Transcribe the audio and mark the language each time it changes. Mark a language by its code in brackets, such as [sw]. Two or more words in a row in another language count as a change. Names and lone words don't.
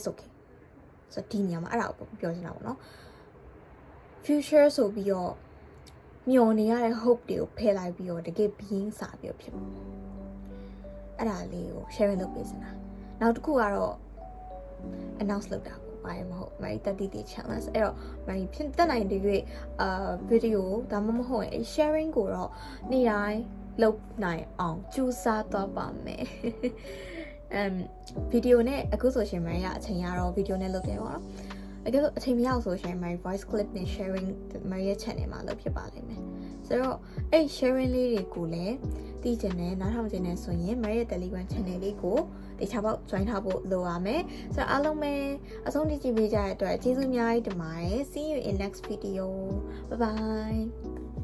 [my] okay ဆိုတော့ဒီနေရာမှာအဲ့ဒါကိုပြောချင်တာပေါ့နော် future ဆိုပြီးတော့မျောနေရတဲ့ hope တွေကိုဖယ်လိုက်ပြီးတော့တကယ် being စာပြီးတော့ဖြစ်မှာအဲ့ဒါလေးကို sharing လုပ်ပေးစင်တာနောက်တစ်ခုကတော့ announce လုပ်တာပေါ့ဘာမှမဟုတ် [en] my 30 day challenge [my] အဲ့တော့ my ဖြစ်တတ်နိုင်တဲ့video ဒါမှမဟုတ်ရင် sharing ကိုတော့နေ့တိုင်းလုပ်နိုင်အောင်ကြိုးစားသွားပါမယ် video နဲ့အခုဆိုရှင်မရအချိန်ရတော့ video နဲ့လုပ်တယ်ပေါ့နော်အကယ်လို့အချိန်မရဆိုရှင် [en] my voice clip [my] နဲ့ sharing မရဲ့ channel မှာလုပ်ဖြစ်ပါလိမ့်မယ်ဆိုတော့အဲ့ sharing လေးတွေကိုလည်းသိချင်တယ်နားထောင်ချင်တယ်ဆိုရင်မရဲ့ Telegram channel လေးကိုတခြားပေါက် join ထားဖို့လိုပါမယ်ဆိုတော့အားလုံးပဲအဆုံးထိကြည့်ပေးကြတဲ့အတွက်ကျေးဇူးအများကြီးတင်ပါတယ် [en] see you in next video bye bye